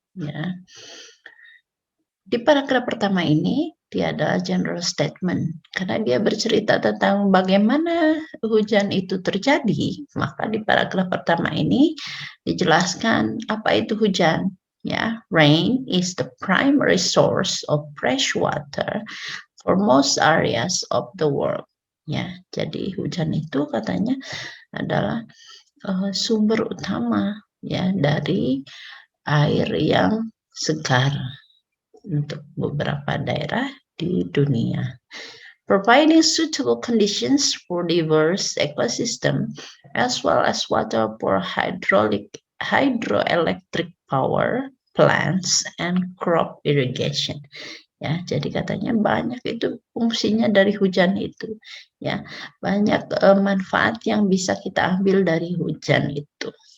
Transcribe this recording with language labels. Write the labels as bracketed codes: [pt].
[id] Ya, di paragraf pertama ini dia adalah general statement karena dia bercerita tentang bagaimana hujan itu terjadi, maka di paragraf pertama ini dijelaskan apa itu hujan. [en] Ya, rain is the primary source of fresh water for most areas of the world. [id] Ya, jadi hujan itu katanya adalah sumber utama ya dari air yang segar untuk beberapa daerah di dunia. [en] Providing suitable conditions for diverse ecosystem as well as water for hydroelectric power plants and crop irrigation. [id] Ya, jadi katanya banyak itu fungsinya dari hujan itu. Ya, banyak manfaat yang bisa kita ambil dari hujan itu.